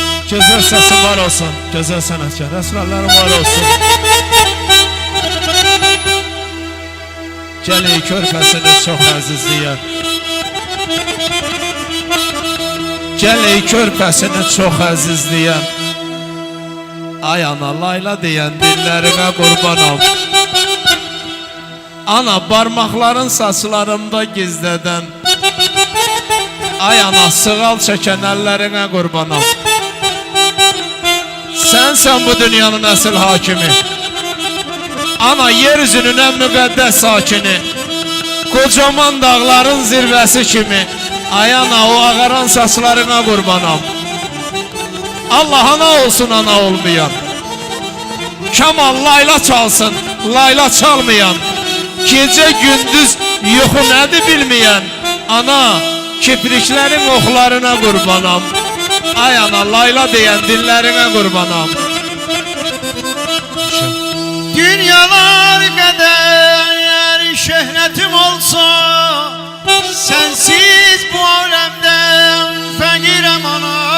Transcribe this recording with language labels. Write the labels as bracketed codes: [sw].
[tr] Güzel sesin var olsun, güzel sanatkar, esrarların var olsun. [az] Gəlin körpəsini çox əzizləyər. Gəlin körpəsini çox əzizləyər. Ay ana layla deyən dillərinə qurbanam. Ana barmaqların saçlarımda gizlədən. Ay ana sığal çəkən əllərinə qurbanam. Sənsən bu dünyanın əsl hakimi. Ana yeryüzünün ən müqəddəs sakini, kocaman dağların zirvəsi kimi. Ay ana o ağaran saçlarına qurbanam. Allah ana olsun ana olmayan. Kamal layla çalsın, layla çalmayan. Gecə gündüz yuxu nədir bilməyən. Ana kipriklərin oxlarına qurbanam. Ay ana layla deyən dillərinə qurbanam. [tr] Dünyalar kadar şöhretim olsa, sensiz bu alemden fakirem ana.